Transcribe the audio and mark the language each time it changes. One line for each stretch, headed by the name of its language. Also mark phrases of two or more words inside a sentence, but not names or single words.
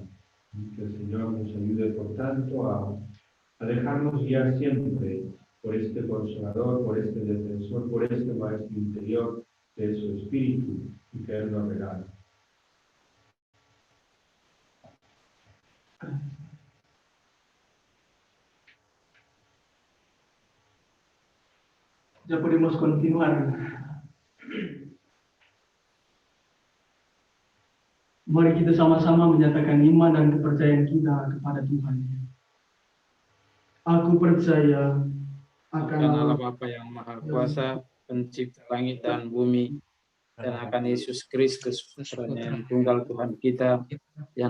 Spanish: Que el Señor nos ayude, por tanto, a dejarnos guiar siempre por este Consolador, por este Defensor, por este Maestro interior que es su Espíritu y que Él nos regala. Ya podemos continuar.
Indonesian: Mari kita sama-sama menyatakan iman dan kepercayaan kita kepada Tuhan. Aku percaya akan Allah Bapa yang Maha Kuasa, pencipta langit dan bumi, dan akan Yesus Kristus, putranya yang tunggal Tuhan kita, yang